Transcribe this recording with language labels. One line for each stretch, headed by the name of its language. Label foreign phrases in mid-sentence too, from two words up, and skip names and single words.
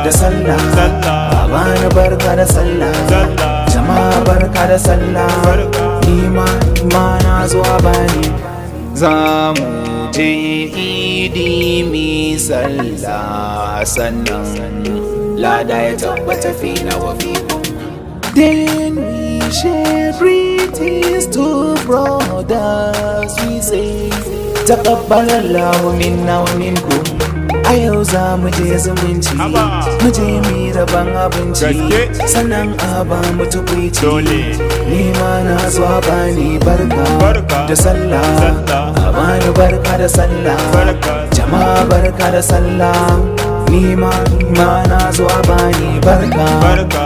Hausa: da sallah, Sallah. a bani barka da sallah. Sallah. Jama'a barka da sallah, Barka. ni ma, ni ma na zo a bani. Za mu je idi mi sallah sannan, lada ya tabbata
Arabic: فينا وفيكم.
English: Then we share greetings to brothers, we say,
Arabic: "تقبل الله منا ومنكم."
Hausa: A yau za mu je zumunci, Haba. mu je mu yi rabon abinci, Gaske. sannan a ba mu tukwici. Dole. Ni ma na zo a bani barka Barka. da sallah, Sallah. a bani barka da sallah. Barka. Jama'a barka da sallah, ni ma, ni ma na zo a bani barka Barka.